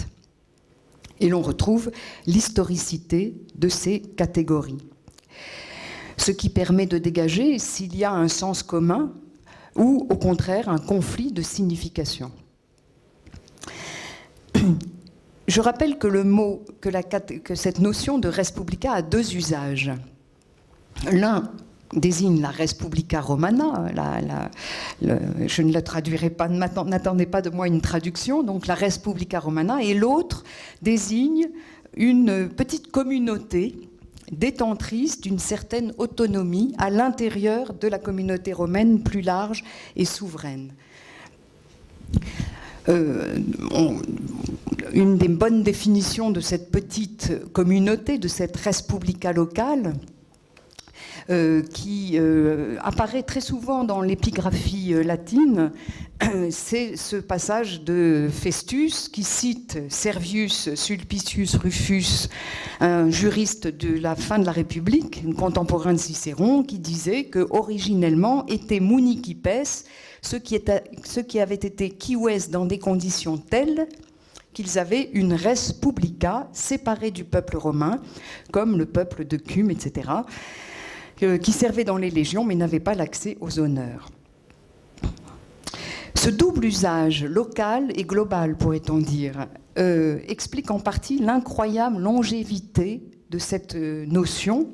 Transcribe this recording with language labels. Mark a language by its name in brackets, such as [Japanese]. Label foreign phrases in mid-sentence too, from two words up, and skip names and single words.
[French] Et l'on retrouve l'historicité de ces catégories. Ce qui permet de dégager s'il y a un sens commun ou, au contraire, un conflit de signification. Je rappelle que cette notion de [Latin] res publica [French] a deux usages. L'un désigne la [Latin] res publica romana, [French] je ne la traduirai pas, n'attendez pas de moi une traduction, donc la [Latin] res publica romana, [French] et l'autre désigne une petite communauté détentrice d'une certaine autonomie à l'intérieur de la communauté romaine plus large et souveraine. Une des bonnes définitions de cette petite communauté, de cette [Latin] res publica [French] locale, qui apparaît très souvent dans l'épigraphie latine, c'est ce passage de Festus qui cite Servius Sulpicius Rufus, un juriste de la fin de la République, un contemporain de Cicéron, qui disait que originellement était municipes, ceux qui avaient été cives dans des conditions telles qu'ils avaient une [Latin] res publica [French] séparée du peuple romain, comme le peuple de Cume, etc., qui servaient dans les légions mais n'avaient pas l'accès aux honneurs. Ce double usage, local et global, pourrait-on dire, explique en partie l'incroyable longévité de cette notion